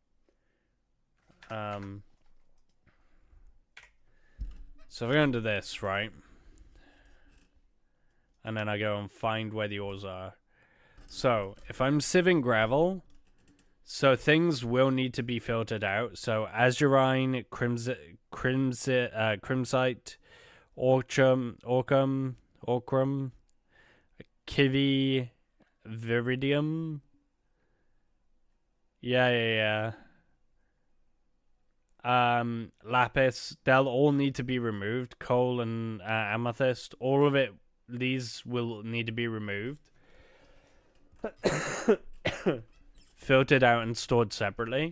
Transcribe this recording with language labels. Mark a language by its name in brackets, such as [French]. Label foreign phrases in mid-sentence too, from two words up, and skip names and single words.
[English] So if I go into this, right? And then I go and find where the ores are. So, if I'm sieving gravel, so things will need to be filtered out. So, azurine, crimsite, orcum, kivi, viridium. Yeah. Lapis, they'll all need to be removed. Coal and amethyst, all of it, these will need to be removed. Filtered out and stored separately.